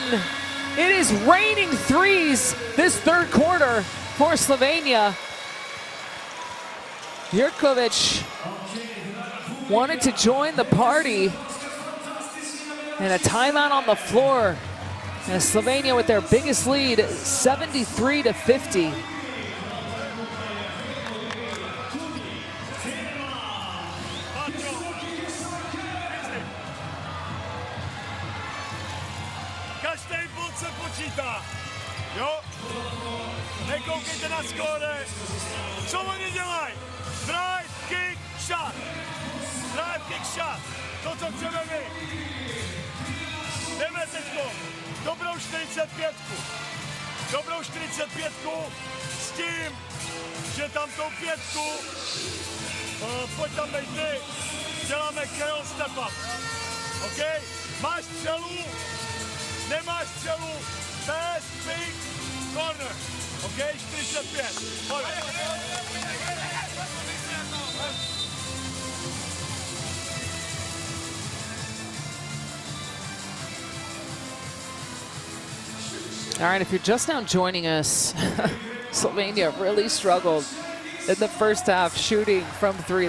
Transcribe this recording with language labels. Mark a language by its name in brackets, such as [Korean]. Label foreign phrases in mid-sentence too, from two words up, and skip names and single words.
[English] It is raining threes this third quarter for Slovenia. Jurkovic wanted to join the party. And a timeout on the floor. And Slovenia with their biggest lead, 73-50. [Czech] Každý bod se počítá. Jo? Nekoukejte na skóre. Co oni dělají? [English] Drive, kick, shot. Drive, kick, shot. To, [Czech] co chceme my. Jdeme teďko. Dobrou 45. Dobrou 45 s tím, že tam tou pětku, pojď tam bejt ty, děláme [English] curl step up. [Czech] OK? Máš střelu, nemáš střelu, [English] pass, pick, corner. OK? 45. Pojď. All right, if you're just now joining us, Slovenia really struggled in the first half shooting from three.